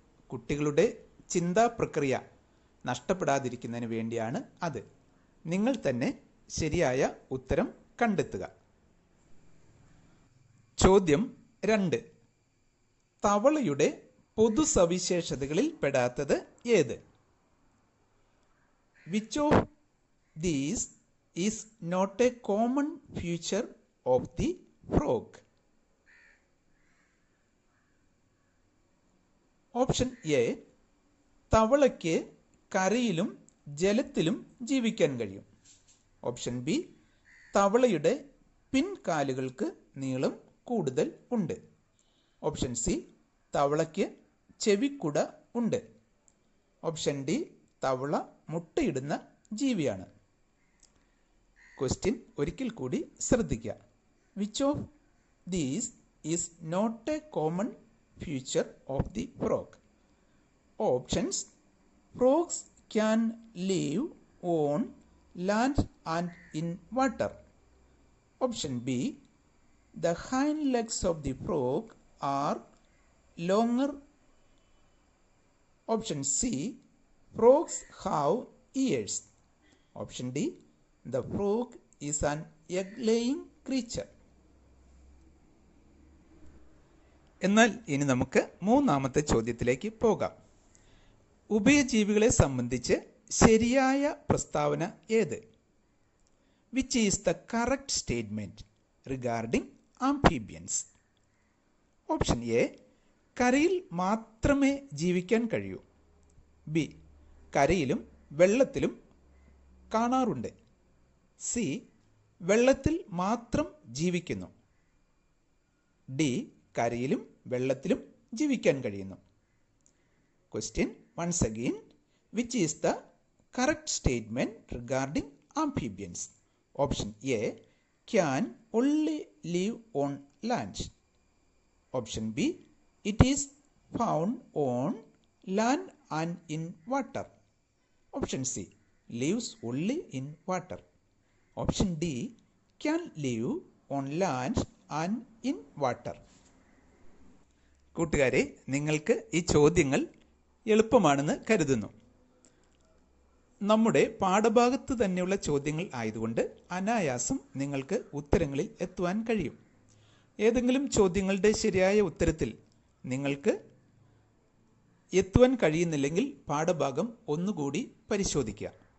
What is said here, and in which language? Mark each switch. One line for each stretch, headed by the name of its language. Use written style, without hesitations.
Malayalam: കുട്ടികളുടെ ചിന്താ പ്രക്രിയ നഷ്ടപ്പെടാതിരിക്കുന്നതിന് വേണ്ടിയാണ് അത്. നിങ്ങൾ തന്നെ ശരിയായ ഉത്തരം കണ്ടെത്തുക. ചോദ്യം 2. തവളയുടെ പൊതു സവിശേഷതകളിൽ പെടാത്തത് ഏത്?
English: Which of these is not a common feature of the frog?
Malayalam: Option A തവളയ്ക്ക് കരയിലും ജലത്തിലും ജീവിക്കാൻ കഴിയും. ഓപ്ഷൻ ബി തവളയുടെ പിൻകാലുകൾക്ക് നീളം കൂടുതൽ ഉണ്ട്. ഓപ്ഷൻ സി തവളയ്ക്ക് ചെവിക്കുട ഉണ്ട്. ഓപ്ഷൻ ഡി തവള മുട്ടയിടുന്ന ജീവിയാണ്.
English: question
Malayalam: ഒരിക്കൽ കൂടി ശ്രദ്ധിക്കുക.
English: Which of these is not a common feature of the frog? Options: frogs can live on land and in water.
Malayalam: Option B:
English: the hind legs of the frog are longer. Option C: frogs have ears. Option D: the frog is an egg-laying creature.
Malayalam: എന്നാൽ ഇനി നമുക്ക് മൂന്നാമത്തെ ചോദ്യത്തിലേക്ക് പോകാം. ഉഭയജീവികളെ സംബന്ധിച്ച് ശരിയായ പ്രസ്താവന ഏത്?
English: Which is the correct statement regarding amphibians?
Malayalam: Option A: കരയിൽ മാത്രമേ ജീവിക്കാൻ കഴിയൂ. ബി: കരയിലും വെള്ളത്തിലും കാണാറുണ്ട്. സി: വെള്ളത്തിൽ മാത്രം ജീവിക്കുന്നു. ഡി: കരയിലും വെള്ളത്തിലും ജീവിക്കാൻ കഴിയുന്നു.
English: Question once again. Which is the correct statement regarding amphibians? Option A: can only live on land. Option B: it is found on land and in water. Option C: lives only in water. Option D: can live on land and in water.
Malayalam: കൂട്ടുകാരെ, നിങ്ങൾക്ക് ഈ ചോദ്യങ്ങൾ എളുപ്പമാണെന്ന് കരുതുന്നു. നമ്മുടെ പാഠഭാഗത്ത് തന്നെയുള്ള ചോദ്യങ്ങൾ ആയതുകൊണ്ട് അനായാസം നിങ്ങൾക്ക് ഉത്തരങ്ങളിൽ എത്തുവാൻ കഴിയും. ഏതെങ്കിലും ചോദ്യങ്ങളുടെ ശരിയായ ഉത്തരത്തിൽ നിങ്ങൾക്ക് എത്തുവാൻ കഴിയുന്നില്ലെങ്കിൽ പാഠഭാഗം ഒന്നുകൂടി പരിശോധിക്കുക.